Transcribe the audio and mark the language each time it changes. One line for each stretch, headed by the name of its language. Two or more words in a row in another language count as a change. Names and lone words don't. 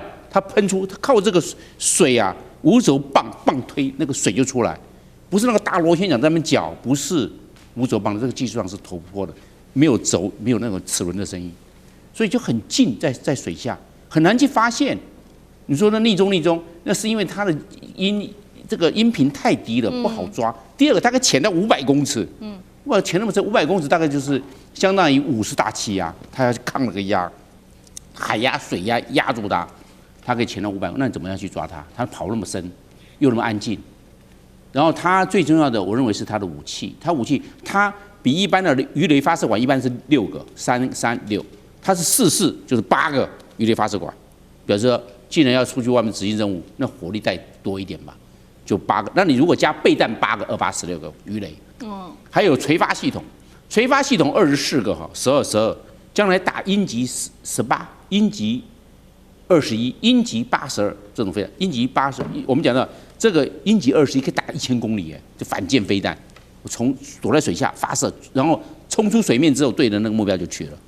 Chinese: 它噴出，它靠這個水無軸棒推，那個水就出來，不是那個大螺旋槳在那邊攪，不是無軸棒的，這個技術上是突破的，沒有軸，沒有那種齒輪的聲音，所以就很近，在水下很難去發現。你說那逆蹤，那是因為它的這個音頻太低了，不好抓。第二個，大概潛到500公尺，哇，潛那麼深，500公尺大概就是相當於50大氣壓，它要去抗那個壓，海壓、水壓壓住它，它可以潛到500，那你怎麼樣去抓它？它跑那麼深，又那麼安靜，然後它最重要的，我認為是它的武器，它比一般的魚雷發射管一般是6個，336，它是4，就是8 個魚雷發射管，表示說既然要出去外面執行任務，那火力再多一點吧，就8個。那你如果加備彈8個，28、16個魚雷。還有垂發系統24個12，將來打鷹擊18、鷹擊21、鷹擊82這種飛彈，鷹擊80，我們講到這個鷹擊21可以打1000公里，就反艦飛彈，從躲在水下發射，然後衝出水面之後對着那個目標就去了。